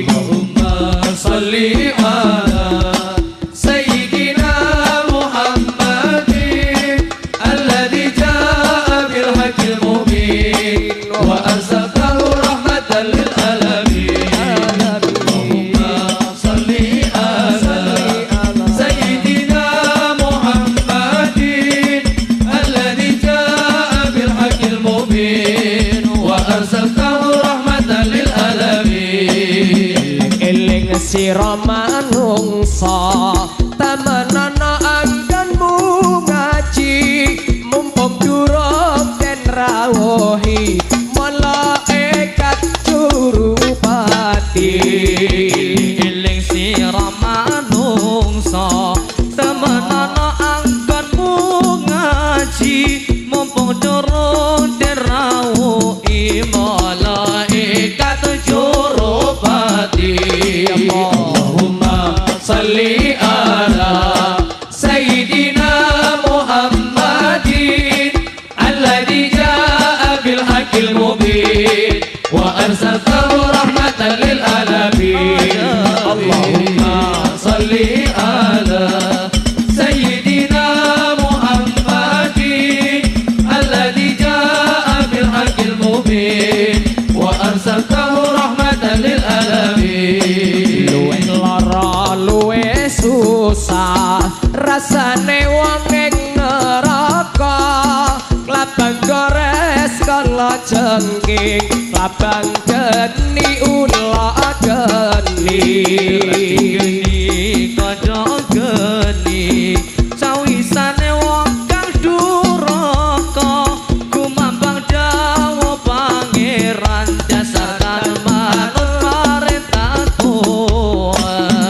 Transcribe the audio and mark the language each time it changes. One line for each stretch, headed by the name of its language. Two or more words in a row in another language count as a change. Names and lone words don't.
Arabic: اللهم صل على سيدنا محمد الذي جاء بالحق المبين وأرسلته رحمة للعالمين. اللهم صل على سيدنا محمد الذي جاء بالحق المبين وأرسلته رحمة للعالمين.
Javanese: Eling sira manungsa temenana anggonmu ngaji mumpung durung den rawuhi malaikat jurupati. Eling sira manungsa temenana anggonmu ngaji mumpung durung den rawuhi malaikat jurupati.
Arabic: اللهم صل على سيدنا محمد الذي جاء بالحق المبين وأرسلته رحمة للعالمين. اللهم صل على سيدنا محمد الذي جاء بالحق المبين وأرسلته رحمة للعالمين.
Javanese: Luwih lara luwih susah rasane wong ing neraka, klabang gores kala jengking, klabang geni ula geni. Kodho geni sawisane wong kang duraka gumambang dawuh pangeran dasar manut perintah Tuhan.